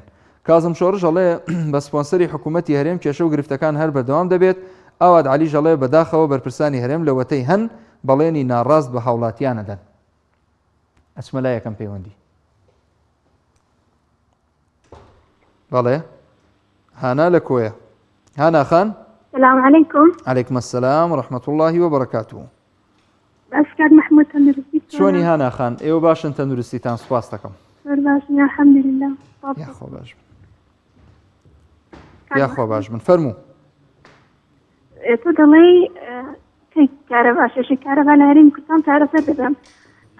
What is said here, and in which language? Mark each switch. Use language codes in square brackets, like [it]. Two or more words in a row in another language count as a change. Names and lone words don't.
[ckb] کازم شۆڕژ ئەڵێ بە سپۆنسەری حکوومەتی هەرێم کێشە و گرفتەکان هەر بەردەوام دەبێت. ئاواد عەلیش ئەڵێ بەداخەوە بەرپرسانی هەرێم لە وەتەی هەن بەڵێنی ناڕاست بە هاوڵاتیانەدەن. ئەچمە لای یەکەم پەیوەندی. بەڵێ هانا لە کۆیە. هانا خان، [ar] السلام عليكم. عليكم السلام ورحمة الله وبركاته. [ckb] أسكاد محمود تندرستي. چۆنی هانا خان؟ ئێوە باشن، تەندروستیتان سوپاس دەکەم. باشن [ar] الحمد لله. [ckb] یاخۆ باش بن. یاخۆ باش بن. فەرموو. تۆ دەڵێی کارەبا شێشەی کارەبا لە هەرێمی کوردستان چارەسەر دەبێت.